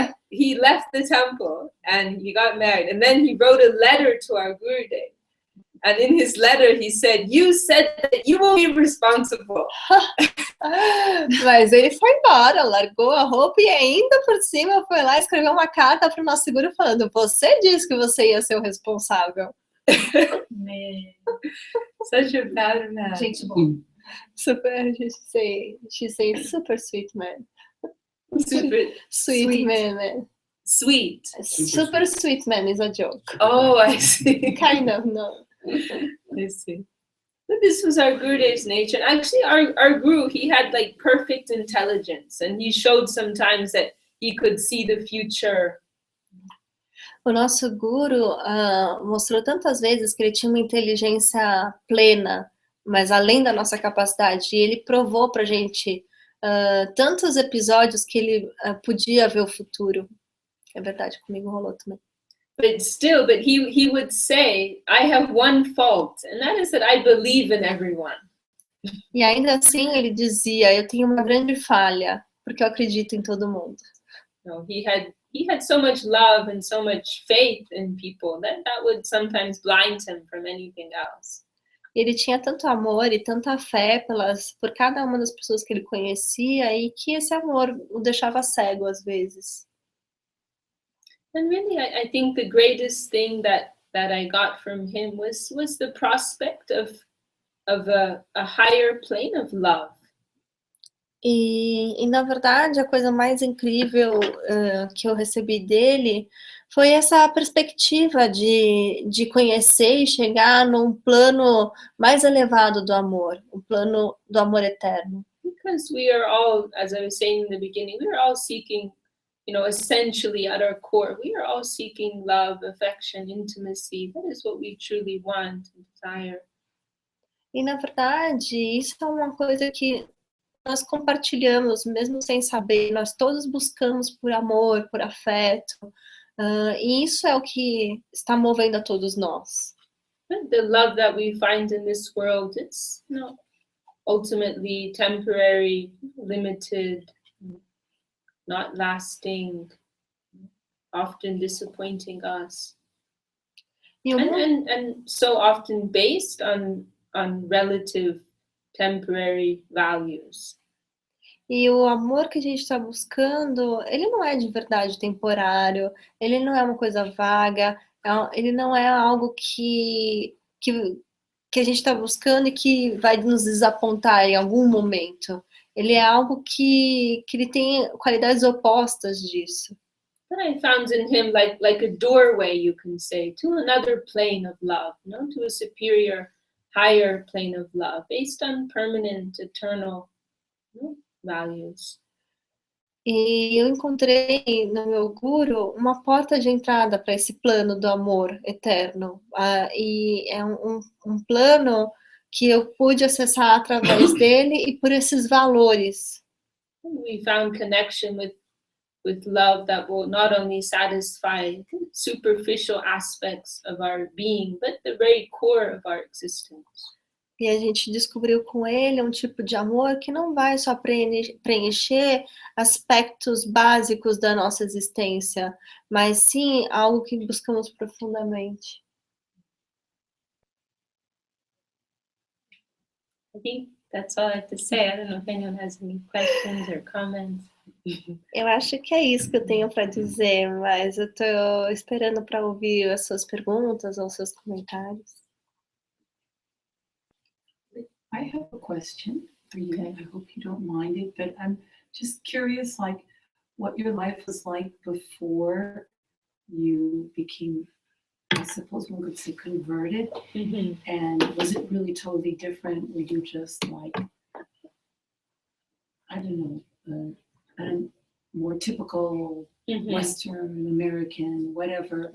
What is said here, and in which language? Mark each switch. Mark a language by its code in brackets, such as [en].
[en] He left the temple and he got married, and then he wrote a letter to our Gurudev. And in his letter, he said, "You said that you will be responsible." [pt] Mas ele foi embora, largou a roupa e ainda por cima foi lá escrever uma carta para o nosso guru falando: você disse que você ia ser o responsável. [en] Such a bad man. [pt] Gente boa. [en] Super, she say super sweet man. Super Sweet man. Sweet. Super sweet man is a joke. Oh, I see. Kind of, no. I see. But this was our Gurudev's nature. Actually, our Guru, he had like perfect intelligence, and he showed sometimes that he could see the future. [pt] O nosso guru mostrou tantas vezes que ele tinha uma inteligência plena, mas além da nossa capacidade. E ele provou pra gente tantos episódios que ele podia ver o futuro. É verdade, comigo rolou também. [en] But he would say, I have one fault, and that is that I believe in everyone. [pt] E ainda assim ele dizia, eu tenho uma grande falha, porque eu acredito em todo mundo. [en] No, he had so much love and so much faith in people that would sometimes blind him from anything else. [pt] Ele tinha tanto amor e tanta fé por cada uma das pessoas que ele conhecia, e que esse amor o deixava cego às vezes. [en] And really, I think the greatest thing that I got from him was the prospect of a higher plane of love. [pt] E na verdade, a coisa mais incrível que eu recebi dele foi essa perspectiva de conhecer e chegar num plano mais elevado do amor, um plano do amor eterno. [en] Because we are all, as I was saying in the beginning, we are all seeking, essentially at our core, we are all seeking love, affection, intimacy. That is what we truly want and desire. [pt] E na verdade, isso é uma coisa que nós compartilhamos, mesmo sem saber. Nós todos buscamos por amor, por afeto, e isso é o que está movendo a todos nós. [en] But the love that we find in this world, it's ultimately temporary, limited, not lasting, often disappointing us, and so often based on relative temporary values. [pt] E o amor que a gente está buscando, ele não é de verdade temporário, ele não é uma coisa vaga, ele não é algo que a gente está buscando e que vai nos desapontar em algum momento. Ele é algo que ele tem qualidades opostas disso. [en] But I found in him like a doorway, you can say, to another plane of love, to a superior, higher plane of love, based on permanent, eternal values. [pt] E eu encontrei no meu guru uma porta de entrada para esse plano do amor eterno. E é um plano que eu pude acessar através dele e por esses valores. [en] We found connection with love that will not only satisfy superficial aspects of our being, but the very core of our existence. [pt] E a gente descobriu com ele um tipo de amor que não vai só preencher aspectos básicos da nossa existência, mas sim algo que buscamos profundamente. [en] I think that's all I have to say. I don't know if anyone has any questions or comments. [pt] Eu acho que é isso que eu tenho para dizer, mas eu estou esperando para ouvir as suas perguntas ou seus comentários. [en] I have a question for you. I hope you don't mind it, but I'm just curious, like, what your life was like before you became, I suppose one could say, converted? And was it really totally different? Were you just like, I don't know, a more typical Western American, whatever,